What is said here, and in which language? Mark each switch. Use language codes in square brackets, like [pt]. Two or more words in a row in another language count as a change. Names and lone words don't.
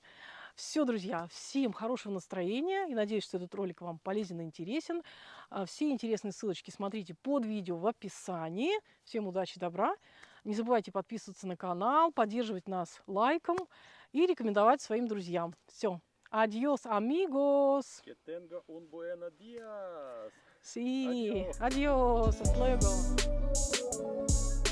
[ru] Все, друзья, всем хорошего настроения и надеюсь, что этот ролик вам полезен и интересен. Все интересные ссылочки смотрите под видео в описании. Всем удачи, добра. Не забывайте подписываться на канал, поддерживать нас лайком и рекомендовать своим друзьям. Все. [es] Adiós, amigos. Que tenga un buen día. Sí. Adiós. Adiós. Hasta luego.